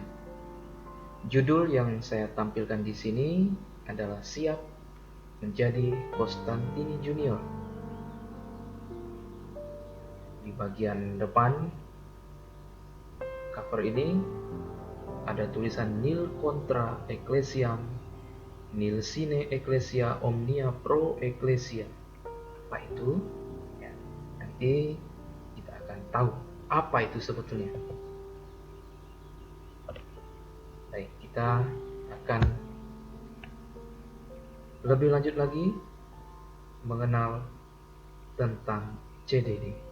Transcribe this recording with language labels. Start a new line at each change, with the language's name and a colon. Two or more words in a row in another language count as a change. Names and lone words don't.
Indonesian: Judul yang saya tampilkan di sini adalah Siap Menjadi Konstantini Junior. Di bagian depan cover ini ada tulisan
Latin: Nil Contra Ecclesiam, Nil Sine Ecclesia Omnia Pro Ecclesia.
Indonesian: Apa itu? Ya, nanti kita akan tahu apa itu sebetulnya. Baik, kita akan lebih lanjut lagi mengenal tentang CDD.